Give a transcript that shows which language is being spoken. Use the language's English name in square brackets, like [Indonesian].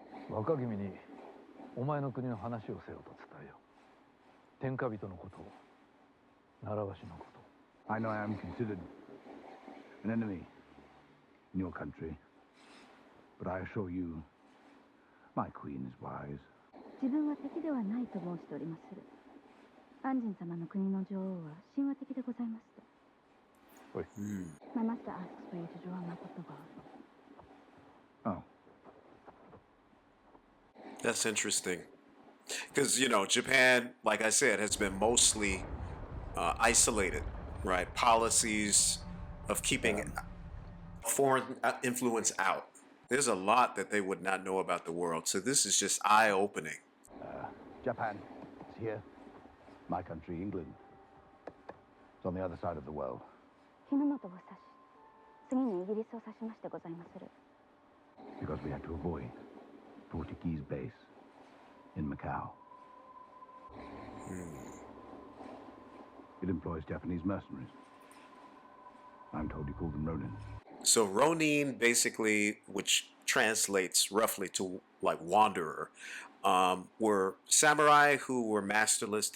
[Japanese] 若君にお前の国の話をせよと伝えよ。天下人のことを、習わしのこと。 [English] I know I am considered an enemy in your country, but I assure you, my queen is wise. [Japanese] 自分は敵ではないと申しておりまする。安仁様の国の女王は神話的でございますと。おい。 [English] My master asks for you to draw a map of the world. Oh. That's interesting. Because, you know, Japan, like I said, has been mostly isolated, right? Policies of keeping foreign influence out. There's a lot that they would not know about the world. So this is just eye-opening. Japan, it's here. My country, England. It's on the other side of the world. [Japanese] 日の本を指し、次にイギリスを指しましてございまする。 [English] Because we had to avoid Portuguese base in Macau. It employs Japanese mercenaries. I'm told you call them Ronin. So Ronin, basically, which translates roughly to like wanderer, were samurai who were masterless.